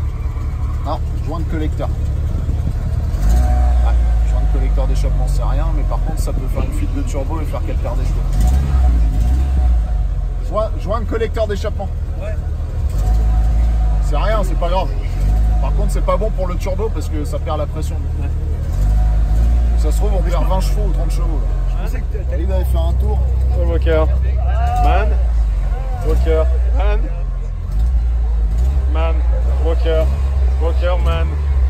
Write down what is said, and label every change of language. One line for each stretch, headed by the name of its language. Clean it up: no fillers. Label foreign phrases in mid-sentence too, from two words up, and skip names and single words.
French: Non, joint de collecteur. Ouais, joint de collecteur d'échappement, c'est rien, mais par contre, ça peut faire une fuite de turbo et faire qu'elle perd des chevaux. Joint de collecteur d'échappement. Ouais. C'est rien, c'est pas grave. Par contre, c'est pas bon pour le turbo parce que ça perd la pression. Ouais. Ça se trouve, on perd 20 chevaux ou 30 chevaux. Là. Je pensais que t'allais aller faire un tour. Oh, Walker. Man. Walker. Man. Man. Walker. Walker, man.